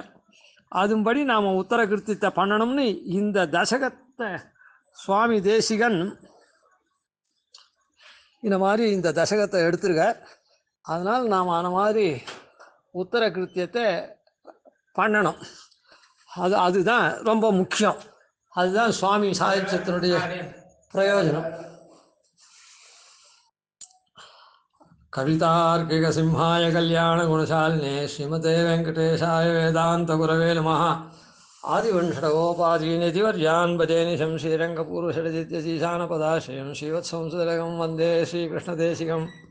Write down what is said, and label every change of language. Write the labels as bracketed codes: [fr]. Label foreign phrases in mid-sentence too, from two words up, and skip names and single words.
[ta] அதுபடி நாம் உத்தர கிருத்தியத்தை பண்ணணும்னு இந்த தசகத்தை சுவாமி தேசிகன் இந்த மாதிரி இந்த தசகத்தை எடுத்துருக்கார். அதனால் நாம் அந்த மாதிரி உத்தர கிருத்தியத்தை பண்ணணும். அதுதான் ரொம்ப முக்கியம். அதுதான் சுவாமி சாகித்யத்தினுடைய பிரயோஜனம். [sa] कवितार्किक सिंहाय कल्याण गुणशालिने श्रीमते वेङ्कटेशाय वेदान्त गुरवे नमः. आदिवण्शठकोपादीनिदिवर्यान् भजेनिशम् श्रीरङ्गपूर्वशठजिद्यतीशानपदाश्रयम् श्रीवत्सांशुतलकम् वन्दे श्रीकृष्णदेशिकम्.